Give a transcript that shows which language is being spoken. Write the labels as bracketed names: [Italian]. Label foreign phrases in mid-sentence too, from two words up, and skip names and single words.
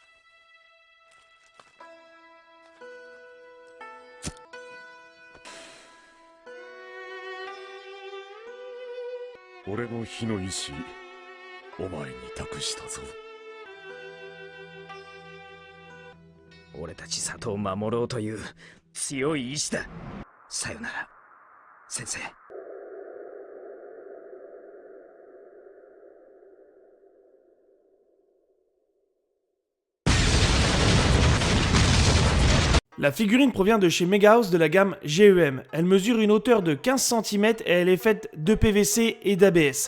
[Japanese] 俺の火の意志、お前に託したぞ。俺たち里を守ろうという強い意志だ。さよなら、先生。 [French] La figurine provient de chez Megahouse de la gamme GEM. Elle mesure une hauteur de 15 cm et elle est faite de PVC et d'ABS.